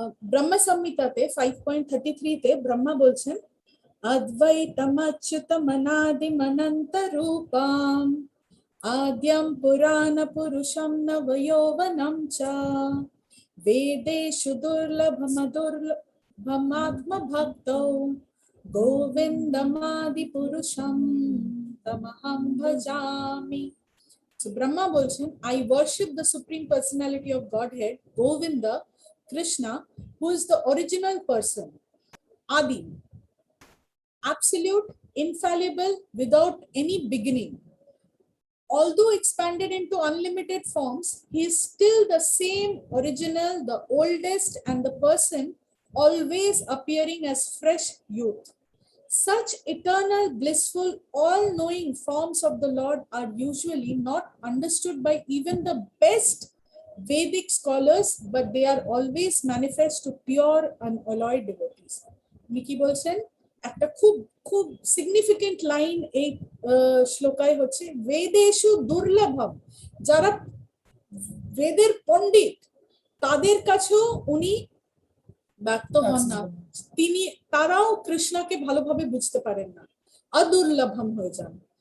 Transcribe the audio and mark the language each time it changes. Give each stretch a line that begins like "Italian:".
Sanskrit: ব্রহ্ম সংহিতাতে 5.33 তে ব্রহ্মা বলছেন, অদ্বৈতম অচ্যুতম অনাদিম অনন্ত রূপম আদ্যম পুরাণ পুরুষম নবযৌবনম চ বেদেষু দুর্লভম দুর্লভমাত্ম ভক্তৌ গোবিন্দমাদি পুরুষম তমহং ভজামি।
English: So Brahma
Bangla: bolchen,
English: I worship the Supreme Personality of Godhead, Govinda, Krishna, who is the original person, Adi, absolute, infallible, without any beginning. Although expanded into unlimited forms, he is still the same original, the oldest, and the person always appearing as fresh youth. Such eternal, blissful, all-knowing forms of the Lord are usually not understood by even the best Vedic scholars, but they are always manifest to pure, unalloyed devotees.
Bangla: উনি কি বলছেন, একটা খুব খুব significant line এই শ্লোকায় হচ্ছে,
Sanskrit: বেদেষু দুর্লভম,
Bangla: যারা বেদের পণ্ডিত তাদের কাছেও উনি ব্যক্ত হন না, তিনি তারাও কৃষ্ণকে ভালোভাবে বুঝতে পারেন না, অদুর্লভম হয়ে যান।